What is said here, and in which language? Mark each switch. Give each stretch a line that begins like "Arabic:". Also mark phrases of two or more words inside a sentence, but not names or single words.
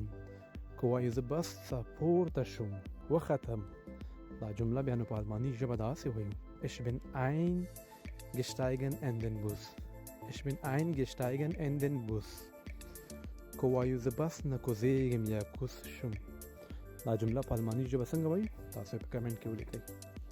Pashto: که وایو زه بس ته پورته شوم وختم، دا جمله بیا نو په الماني ژبه داسې وایو
German: ich bin eingestiegen in den Bus.
Pashto: که وایو زه بس نه کوزېږم یا کوز شوم، دا جمله په الماني ژبه څنګه وایي تاسو په کمنټ کې ولیکئ.